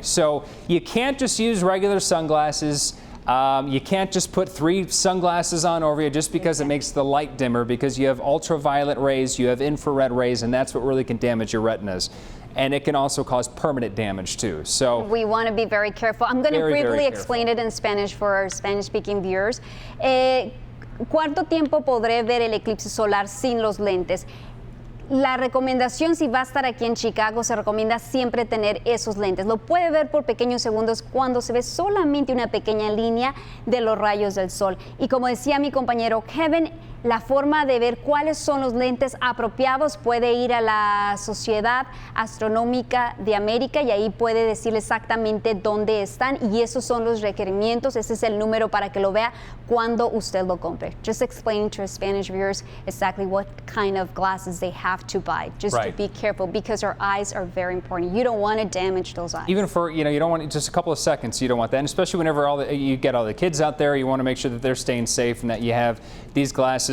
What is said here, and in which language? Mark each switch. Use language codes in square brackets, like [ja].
[en] So you can't just use regular sunglasses. You can't just put 3 sunglasses on over you just because it makes the light dimmer, because you have ultraviolet rays, you have infrared rays, and that's what really can damage your retinas. And it can also cause permanent damage too. So we want to be very careful. I'm going to briefly explain it in Spanish for our Spanish-speaking viewers. [es] ¿Cuánto tiempo podré ver el eclipse solar sin los lentes? La recomendación, si va a estar aquí en Chicago, se recomienda siempre tener esos lentes. Lo puede ver por pequeños segundos cuando se ve solamente una pequeña línea de los rayos del sol. Y como decía mi compañero Kevin, la forma de ver cuáles son los lentes apropiados puede ir a la Sociedad Astronómica de América y ahí puede decirle exactamente dónde están, y esos son los requerimientos. Ese es el número para que lo vea cuando usted lo compre. [en] Just explaining to Spanish viewers exactly what kind of glasses they have to buy. Just to be careful, because our eyes are very important. You don't want to damage those eyes. Even for, you don't want just a couple of seconds, you don't want that. And especially whenever you get all the kids out there, you want to make sure that they're staying safe and that you have these glasses.